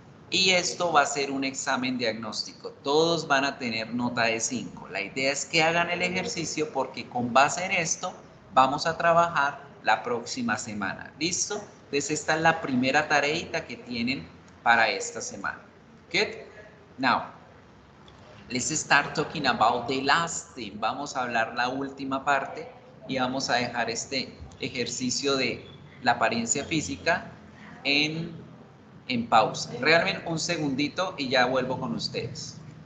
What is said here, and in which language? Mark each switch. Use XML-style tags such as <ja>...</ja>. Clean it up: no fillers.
<es>Y esto va a ser un examen diagnóstico. Todos van a tener nota de 5. La idea es que hagan el ejercicio porque con base en esto vamos a trabajar la próxima semana. ¿Listo? Entonces esta es la primera tareita que tienen para esta semana.</es> <en>Good? Now, let's start talking about the last thing.</en> <es>Vamos a hablar la última parte y vamos a dejar este ejercicio de la apariencia física en pausa. Realmente un segundito y ya vuelvo con ustedes.</es>